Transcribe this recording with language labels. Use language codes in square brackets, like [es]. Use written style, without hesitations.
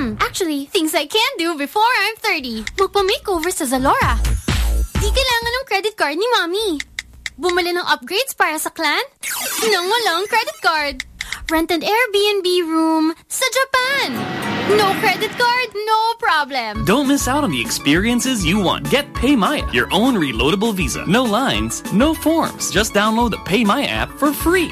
[en] Actually, things I can do before I'm 30. [tl] Magpa-makeover sa Zalora. Di kailangan ng credit card ni Mommy. Bumili ng upgrades para sa clan. Nang walang credit card. [en] Rent an Airbnb room sa Japan. No credit card, no problem. Don't miss out on the experiences you want. Get PayMaya, your own reloadable Visa. No lines, no forms. Just download the PayMaya app for free.